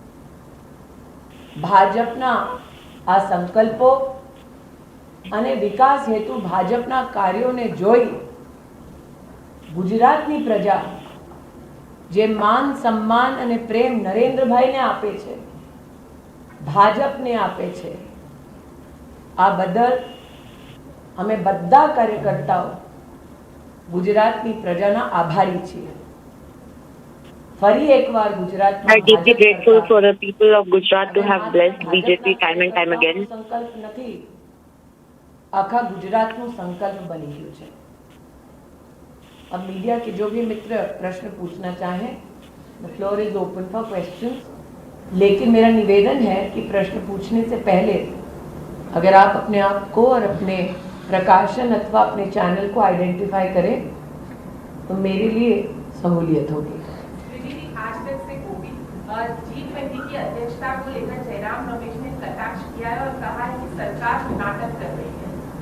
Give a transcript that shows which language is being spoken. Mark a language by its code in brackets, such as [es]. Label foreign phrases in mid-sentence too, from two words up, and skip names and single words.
[gu] ભાજપના આ સંકલ્પો અને વિકાસ હેતુ ભાજપના કાર્યોને જોઈ ગુજરાતની પ્રજા જે માન સન્માન અને પ્રેમ નરેન્દ્રભાઈને આપે છે, ભાજપને આપે છે, આ બદલ અમે બધા કાર્યકર્તાઓ ગુજરાતની પ્રજાના આભારી છીએ. ફરી એકવાર ગુજરાતમાં [en] I'm deeply grateful for the people of Gujarat to have blessed BJP time and time again. [gu] સંકલ્પ નથી, આખા ગુજરાતનું સંકલ્પ બની ગયું છે. [hi] अब मीडिया के जो भी मित्र प्रश्न पूछना चाहें, [en] the floor is open for questions. [hi] लेकिन मेरा निवेदन है कि प्रश्न पूछने से पहले अगर आप अपने आप को और अपने प्रकाशन अथवा अपने चैनल को आइडेंटिफाई करें तो मेरे लिए सहूलियत होगी. आज तक से G20 की अध्यक्षता को लेकर जयराम रमेश ने कटाक्ष किया है और कहा है कि सरकार नाटक कर रही है.